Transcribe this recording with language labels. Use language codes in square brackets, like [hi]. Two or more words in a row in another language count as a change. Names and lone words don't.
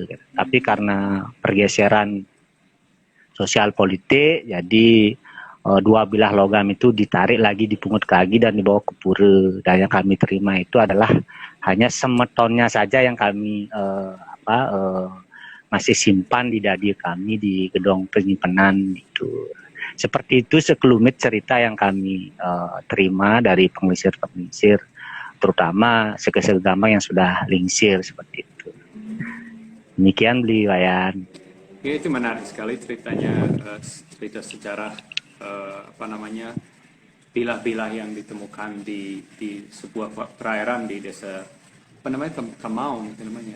[id] Tapi karena pergeseran sosial politik, jadi dua bilah logam itu ditarik lagi, dipungut lagi dan dibawa ke pura. Dan yang kami terima itu adalah hanya semetonnya saja yang kami masih simpan di dadi kami di gedung penyimpanan itu. Seperti itu sekelumit cerita yang kami terima dari pengelisir-pengelisir, terutama segesel gambang yang sudah lingsir seperti itu. Demikian beli Wayan. Ya, itu menarik sekali ceritanya, cerita sejarah bilah-bilah yang ditemukan di sebuah perairan di desa Temaun namanya.